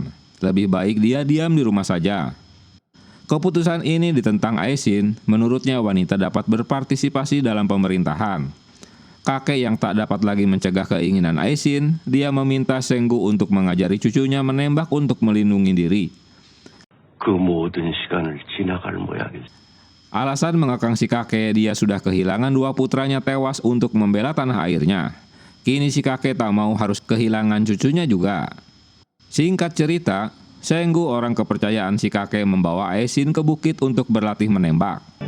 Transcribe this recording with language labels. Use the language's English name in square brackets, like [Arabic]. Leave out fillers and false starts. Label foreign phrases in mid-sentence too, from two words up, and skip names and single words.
[Indonesian] Lebih baik dia diam di rumah saja. Keputusan ini ditentang Aesin, menurutnya wanita dapat berpartisipasi dalam pemerintahan. Kakek yang tak dapat lagi mencegah keinginan Aesin, dia meminta Senggu untuk mengajari cucunya menembak untuk melindungi diri. [Korean] 그 모든 시간을 지나갈 모양이지. [Indonesian] Alasan mengekang si kakek, dia sudah kehilangan dua putranya tewas untuk membela tanah airnya. Kini si kakek tak mau harus kehilangan cucunya juga. Singkat cerita, Senggu, orang kepercayaan si kakek, membawa Aesin ke bukit untuk berlatih menembak.